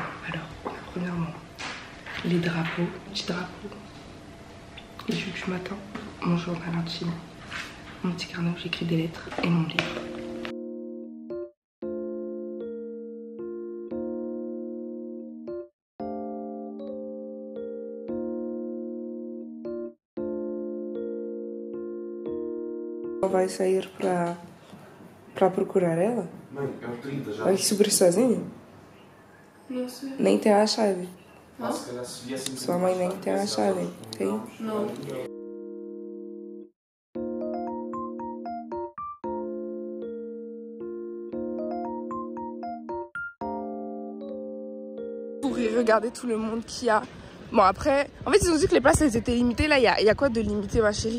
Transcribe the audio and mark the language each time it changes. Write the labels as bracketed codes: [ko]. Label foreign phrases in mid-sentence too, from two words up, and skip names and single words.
[fr] Alors, premièrement, les drapeaux, petits drapeaux, les jus du matin, mon journal intime, mon petit carnet où j'écris des lettres et mon livre. [pt] Vai sair pra procurar ela? Mãe, é o 30 já. Vai subir sozinha? Não sei. Nem tem a chave. Não? Se calhar se viessem. Sua mãe nem tem a chave. Tem? Não. [fr] Pour y regarder tout le monde qu'il y a. Bon après, en fait ils ont dit que les places elles étaient limitées. Là il y a quoi de limité ma chérie?